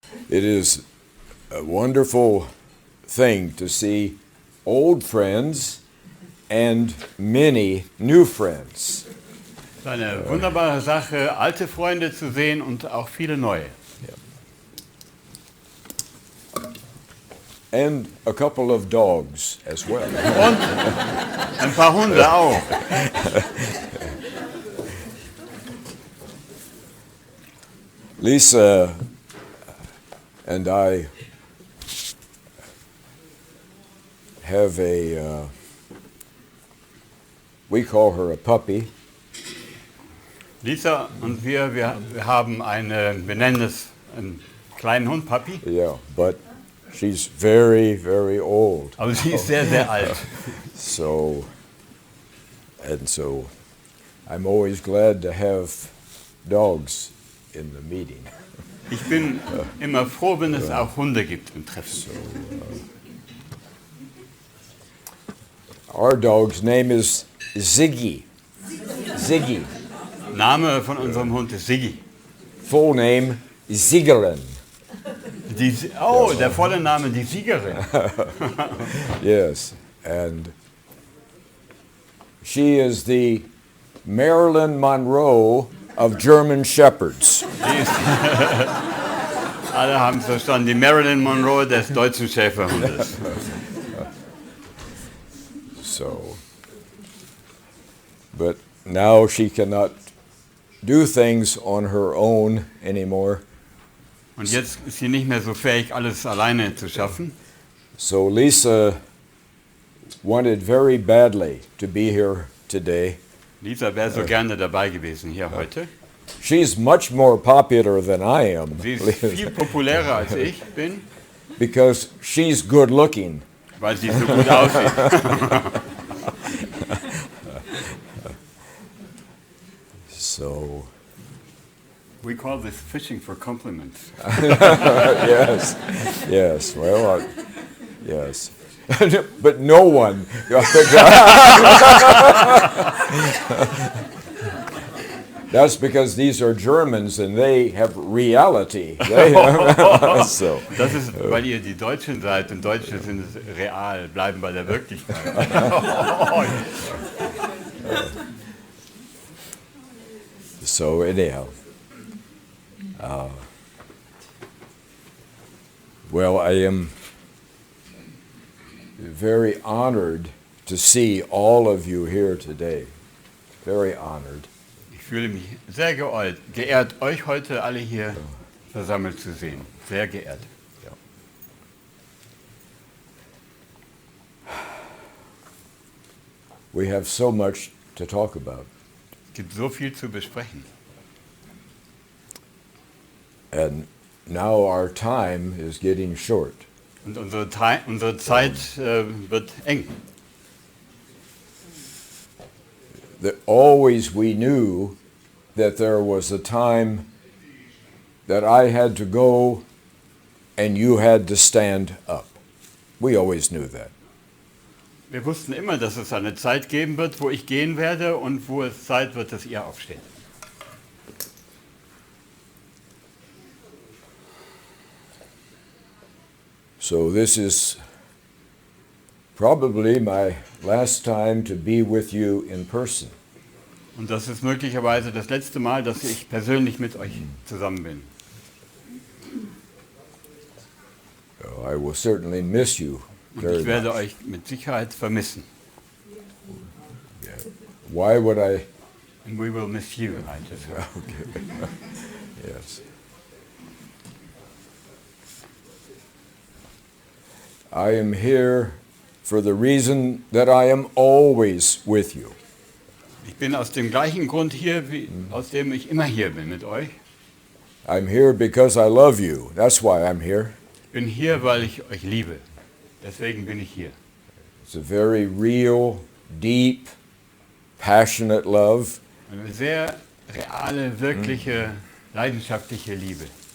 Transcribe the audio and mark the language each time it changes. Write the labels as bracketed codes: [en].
[en] It is a wonderful thing to see old friends and many new friends. [de] Es ist eine wunderbare Sache, alte Freunde zu sehen und auch viele neue. [en] And a couple of dogs as well. [de] Und ein paar Hunde auch. [en] Lisa and I have we call her a puppy. [de] Lisa und wir haben wir nennen es einen kleinen Hund, Papi. [en] Yeah, but she's very, very old. [de] Aber sie ist sehr, sehr alt. [en] So I'm always glad to have dogs in the meeting. [de] Ich bin immer froh, wenn es auch Hunde gibt im Treffen. [en] Our dog's name is Ziggy. Ziggy. [de] Name von unserem Hund ist Siggi. [en] Full name Siegerin. [de] Der volle Name, die Siegerin. [en] Yes, and she is the Marilyn Monroe of German Shepherds. [de] Alle haben es verstanden, die Marilyn Monroe des deutschen Schäferhundes. [en] So, but now she cannot do things on her own anymore. [de] Und jetzt ist sie nicht mehr so fähig, alles alleine zu schaffen. [en] So Lisa wanted very badly to be here today. [de] Lisa wäre so gerne dabei gewesen hier heute. [en] She's much more popular than I am. [de] Sie ist viel populärer als ich bin. [en] Because she's good looking. [de] Weil sie so gut aussieht. [en] So we call this fishing for compliments. Yes, yes. Well, yes, but no one. That's because these are Germans and they have reality. So. [de] Das ist, weil ihr die Deutschen seid und Deutsche sind real, bleiben bei der Wirklichkeit. [en] So anyhow, well, I am very honored to see all of you here today. Very honored. [de] Ich fühle mich sehr geehrt, euch heute alle hier versammelt zu sehen. Sehr geehrt. [en] We have so much to talk about. [de] Es gibt so viel zu besprechen. [en] And now our time is getting short. [de] Und unsere Zeit wird eng. [en] That always we knew that there was a time that I had to go and you had to stand up. We always knew that. [de] Wir wussten immer, dass es eine Zeit geben wird, wo ich gehen werde und wo es Zeit wird, dass ihr aufsteht. [en] So this is probably my last time to be with you in person. [de] Und das ist möglicherweise das letzte Mal, dass ich persönlich mit euch zusammen bin. [en] So I will certainly miss you [de] Und [en] very [de] ich werde [en] much. [de] euch mit Sicherheit vermissen. [en] Yeah. Why would I? And we will miss you, I just heard. Okay. Yes. I am here for the reason that I am always with you. [de] Ich bin aus dem gleichen Grund hier, aus dem ich immer hier bin mit euch. [en] I'm here because I love you. That's why I'm here. [de] Ich bin hier, weil ich euch liebe. Deswegen bin ich hier. [en] It's a very real, deep, passionate love. [de] Eine sehr reale, wirkliche, leidenschaftliche Liebe.